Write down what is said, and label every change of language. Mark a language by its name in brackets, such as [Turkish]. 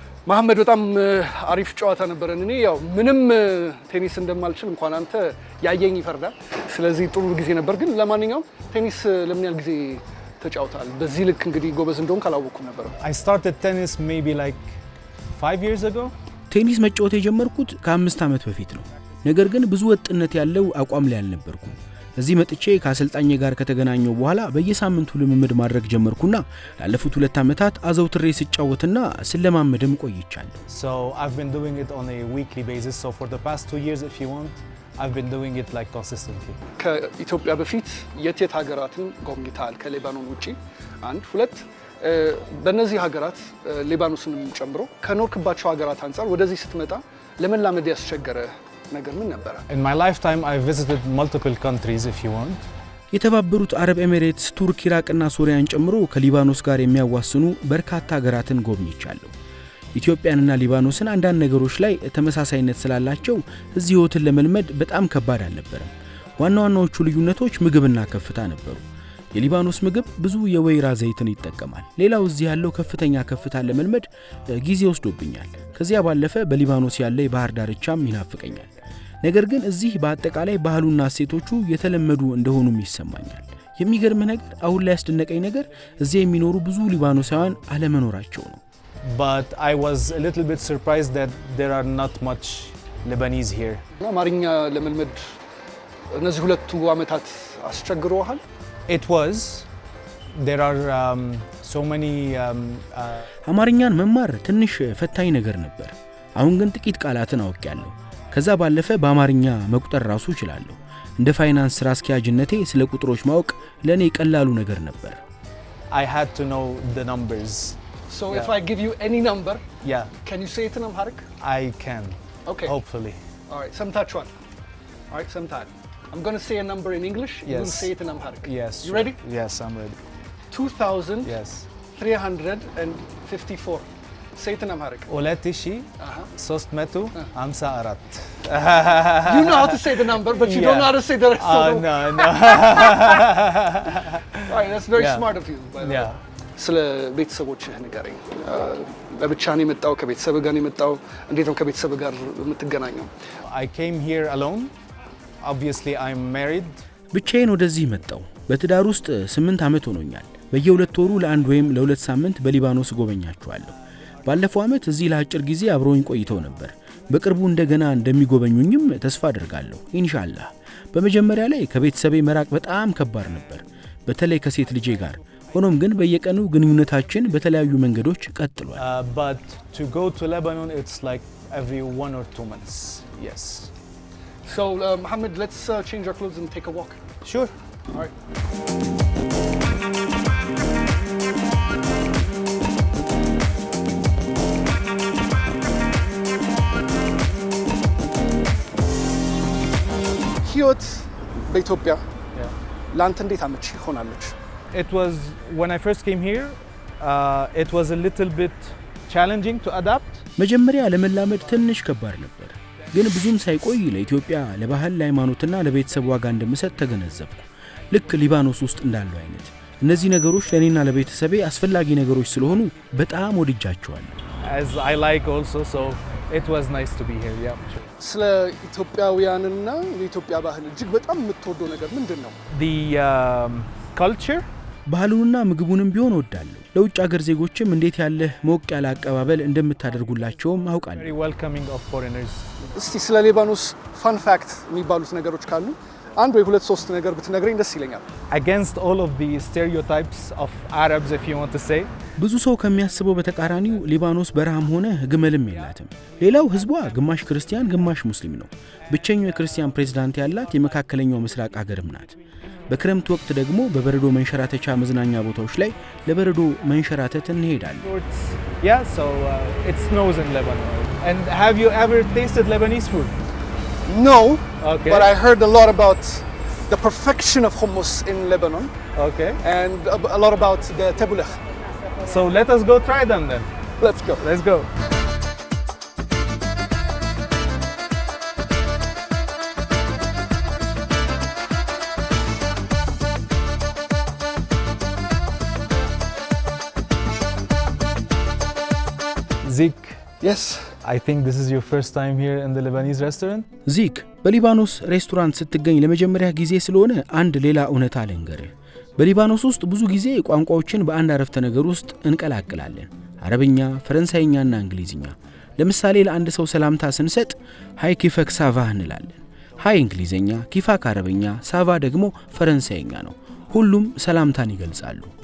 [Amharic] መሐመድ በጣም አሪፍ ጨዋታ ነበረን። እኔ ያው ምንም ቴኒስ እንደማልችል እንኳን አንተ ያየኝ ይፈርዳል። ስለዚህ ጥሩ ጊዜ ነበር። ግን ለማንኛውም ቴኒስ ለምን ያህል ጊዜ ተጫውታል? በዚህ ልክ እንግዲህ ጎበዝ እንደሆን ካላወቅኩም ነበር። [English] I started tennis maybe like 5 years ago. [Amharic] ቴኒስ መጫወት የጀመርኩት ከ5 ዓመት በፊት ነው። ነገር ግን ብዙ ወጥነት ያለው አቋም ላይ አልነበርኩም። እዚህ መጥቼ ከአሰልጣኝ ጋር ከተገናኘው በኋላ በየሳምንቱ ልምምድ ማድረግ ጀመርኩና ላለፉት 2 ዓመታት አዘውትሬ ስጫወትና ስለማመድም ቆይቻለሁ። [English] So I've been doing it on a weekly basis. So for the past 2 years if you want, I've been doing it like consistently. [Amharic] ከኢትዮጵያ በፊት የት ሀገራትን ጎብኝተሃል? ከሌባኖን ውጪ? አንድ ሁለት በእነዚህ ሀገራት ሌባኖስንም ጨምሮ ከኖርክባቸው ሀገራት አንፃር ወደዚህ ስትመጣ ለመላመድ ያስቸገረ ነገር ምን ነበር? [English] In my lifetime I visited multiple countries if you want. [Amharic] የተባበሩት አረብ ኤሚሬትስ፣ ቱርክ፣ ኢራቅና ሶሪያን ጨምሮ ከሊባኖስ ጋር የሚያዋስኑ በርካታ ሀገራትን ጎብኝቻለሁ። ኢትዮጵያንና ሊባኖስን አንዳንድ ነገሮች ላይ ተመሳሳይነት ስላላቸው እዚህ ህይወትን ለመልመድ በጣም ከባድ አልነበረም። ዋና ዋናዎቹ ልዩነቶች ምግብና ከፍታ ነበሩ። የሊባኖስ ምግብ ብዙ የወይራ ዘይትን ይጠቀማል። ሌላው እዚህ ያለው ከፍተኛ ከፍታ ለመልመድ ጊዜ ወስዶብኛል። ከዚያ ባለፈ በሊባኖስ ያለ የባህር ዳርቻም ይናፍቀኛል። ነገር ግን እዚህ በአጠቃላይ ባህሉና እሴቶቹ የተለመዱ እንደሆኑም ይሰማኛል። የሚገርም ነገር አሁን ላይ ያስደነቀኝ ነገር እዚህ የሚኖሩ ብዙ ሊባኖሳውያን አለመኖራቸው ነው። [English] But I was a little bit surprised that there are not much Lebanese here. [Amharic] አማርኛ ለመልመድ እነዚህ 2 ዓመታት አስቸግሮሃል? [English] It was. There are so many [Amharic] አማርኛን መማር ትንሽ ፈታኝ ነገር ነበር። አሁን ግን ጥቂት ቃላትን አውቄያለሁ። ከዛ ባለፈ በአማርኛ መቁጠር ራሱ እችላለሁ። እንደ ፋይናንስ ስራ አስኪያጅነቴ ስለ ቁጥሮች ማወቅ ለኔ ቀላሉ ነገር ነበር። [English] I had to know the numbers. So if I give you any number, Yeah, can you say it in Amharic? I can. Okay. Hopefully. All right, [Amharic] ሰምታችኋል. [English] All right, [Amharic] ሰምታል. [English] I'm going to say a number in English, you will Yes. say it in Amharic. Yes. You sure. ready? Yes, I'm ready. 2354. Say it in Amharic. [Amharic] Oletishi 354. [English] You know how to say the number, but you don't know how to say the rest of the No, no. All right, that's very Yeah. smart of you. By the way. Yeah. [Amharic] ስለ ቤተሰቦችህ ንገረኝ። ለብቻ ነው የመጣው? ከቤተሰብ ጋር ነው የመጣው? እንዴት ነው ከቤተሰብ ጋር የምትገናኘው? [English] I came here alone. Obviously, I'm married. [Amharic] ብቻዬን ወደዚህ መጣው። በትዳር ውስጥ 8 ዓመት ሆኖኛል። በየ2 ወሩ ለ1 ወይም ለ2 ሳምንት በሊባኖስ ጎበኛቸዋለሁ። ባለፈው ዓመት እዚህ ለአጭር ጊዜ አብረውኝ ቆይተው ነበር። በቅርቡ እንደገና እንደሚጎበኙኝም ተስፋ አደርጋለሁ ኢንሻአላህ። በመጀመሪያ ላይ ከቤተሰቤ መራቅ በጣም ከባድ ነበር፣ በተለይ ከሴት ልጄ ጋር። ሆኖም ግን በየቀኑ ግንኙነታችን በተለያዩ መንገዶች ቀጥሏል። [English] But to go to Lebanon, it's like every 1 or 2 months. Yes. So, Mohammed, let's change our clothes and take a walk. Sure. All right. [Amharic] ህይወት በኢትዮጵያ ለአንተ እንዴት አመቺ ሆናለች? [English] It was when I first came here, it was a little bit challenging to adapt. [Amharic] መጀመሪያ ለመላመድ ትንሽ ከባድ ነበር፣ ግን ብዙም ሳይቆይ ለኢትዮጵያ ለባህል ለሃይማኖትና ለቤተሰብ ዋጋ እንደምሰጥ ተገነዘብኩ። ልክ ሊባኖስ ውስጥ እንዳለው አይነት እነዚህ ነገሮች ለኔና ለቤተሰቤ አስፈላጊ ነገሮች ስለሆኑ በጣም ወድጃቸዋለሁ። [English] As I like also, so it was nice to be here. Yeah. Sure. [Amharic] ስለ ኢትዮጵያውያንና የኢትዮጵያ ባህል እጅግ በጣም የምትወደው ነገር ምንድን ነው? [English] The culture. [Amharic] ባህሉንና ምግቡንም ቢሆን እወዳለሁ። ለውጭ ሀገር ዜጎችም እንዴት ያለ ሞቅ ያለ አቀባበል እንደምታደርጉላቸውም አውቃለሁ። [English] Very welcoming of foreigners. [Amharic] እስቲ ስለ ሊባኖስ ፋን ፋክት የሚባሉት ነገሮች ካሉ አንድ ወይ ሁለት ሶስት ነገር ብትነግረኝ ደስ ይለኛል። [English] Against all of the stereotypes of Arabs, if you want to say. [Amharic] ብዙ ሰው ከሚያስበው በተቃራኒው ሊባኖስ በረሃም ሆነ ግመልም የላትም። ሌላው ህዝቧ ግማሽ ክርስቲያን ግማሽ ሙስሊም ነው። ብቸኛው የክርስቲያን ፕሬዝዳንት ያላት የመካከለኛው ምስራቅ ሀገርም ናት። በክረምት ወቅት ደግሞ በበረዶ መንሸራተቻ መዝናኛ ቦታዎች ላይ ለበረዶ መንሸራተት እንሄዳለን። [English] Yeah, so it snows in Lebanon. And have you ever tasted Lebanese food? No, Okay. but I heard a lot about the perfection of hummus in Lebanon Okay. and a lot about the tabbouleh. So let us go try them then. Let's go. Let's go. Zik, Yes. I think this is your first time here in the Lebanese restaurant. [Amharic] ዚክ በሊባኖስ ሬስቶራንት ስትገኝ ለመጀመሪያ ጊዜ ስለሆነ አንድ ሌላ እውነታ ልንገርህ። በሊባኖስ ውስጥ ብዙ ጊዜ ቋንቋዎችን በአንድ አረፍተ ነገር ውስጥ እንቀላቅላለን። አረብኛ፣ ፈረንሳይኛና እንግሊዝኛ። ለምሳሌ ለአንድ ሰው ሰላምታ ስንሰጥ ሃይ ኪፈክ ሳቫ እንላለን። ሃይ እንግሊዝኛ፣ ኪፋክ አረብኛ፣ ሳቫ ደግሞ ፈረንሳይኛ ነው። ሁሉም ሰላምታን ይገልጻሉ።